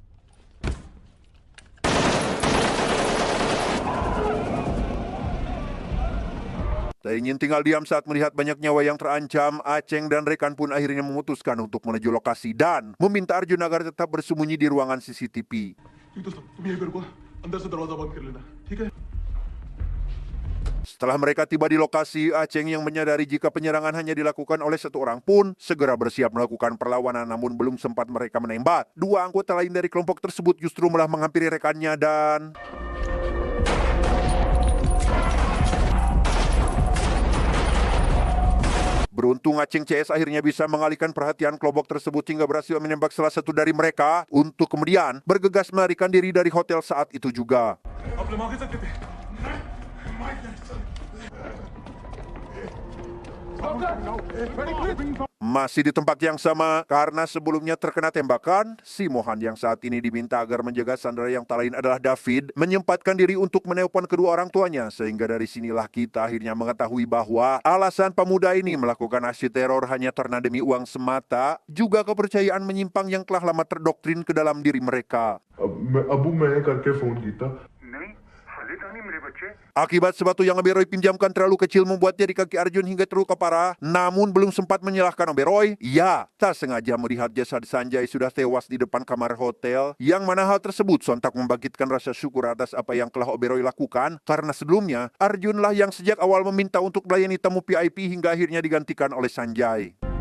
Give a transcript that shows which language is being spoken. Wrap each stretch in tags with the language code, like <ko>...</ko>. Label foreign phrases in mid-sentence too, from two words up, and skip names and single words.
<id>Tak ingin tinggal diam saat melihat banyak nyawa yang terancam, Aceng dan rekan pun akhirnya memutuskan untuk menuju lokasi dan meminta Arjun agar tetap bersembunyi di ruangan CCTV.</id> <hi>ठीक दोस्तों तुम यहीं पे रुको अंदर से दरवाजा बंद कर लेना ठीक है</hi> <id>Setelah mereka tiba di lokasi, Aceng yang menyadari jika penyerangan hanya dilakukan oleh satu orang pun segera bersiap melakukan perlawanan, namun belum sempat mereka menembak. Dua anggota lain dari kelompok tersebut justru malah menghampiri rekannya dan beruntung Aceng CS akhirnya bisa mengalihkan perhatian kelompok tersebut hingga berhasil menembak salah satu dari mereka untuk kemudian bergegas melarikan diri dari hotel saat itu juga.</id> <hi>आप लोग आगे सकते थे</hi> <id>Masih di tempat yang sama, karena sebelumnya terkena tembakan, si Mohan yang saat ini diminta agar menjaga sandera yang tak lain adalah David, menyempatkan diri untuk menelpon kedua orang tuanya, sehingga dari sinilah kita akhirnya mengetahui bahwa alasan pemuda ini melakukan aksi teror hanya karena demi uang semata, juga kepercayaan menyimpang yang telah lama terdoktrin ke dalam diri mereka.</id> <hi>अबू मैंने करके फोन किया</hi> <id>Akibat sepatu yang Oberoi pinjamkan terlalu kecil membuat jari kaki Arjun hingga terluka parah, namun belum sempat menyalahkan Oberoi, ia tak sengaja melihat jasad Sanjay sudah tewas di depan kamar hotel, yang mana hal tersebut sontak membangkitkan rasa syukur atas apa yang telah Oberoi lakukan, karena sebelumnya Arjunlah yang sejak awal meminta untuk melayani tamu VIP hingga akhirnya digantikan oleh Sanjay.</id>